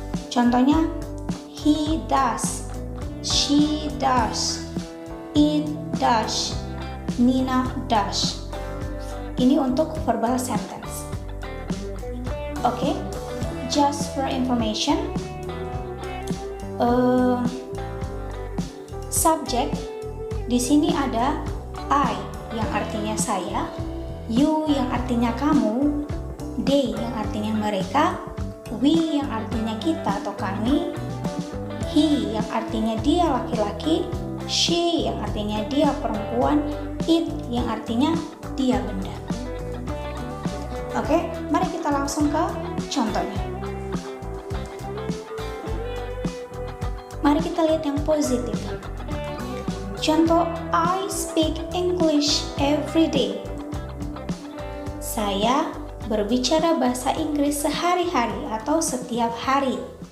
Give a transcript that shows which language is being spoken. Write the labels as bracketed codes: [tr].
[id] Contohnya [en] he does, she does, it does, Nina does. [id] Ini untuk verbal sentence. Oke, [en] just for information, [id] subjek di sini ada I yang artinya saya, you yang artinya kamu, they yang artinya mereka, we yang artinya kita atau kami, he yang artinya dia laki-laki, she yang artinya dia perempuan, it yang artinya dia benda. Oke, mari kita langsung ke contohnya. Mari kita lihat yang positif. Contoh, [en] I speak English every day. [id] Saya berbicara bahasa Inggris sehari-hari atau setiap hari.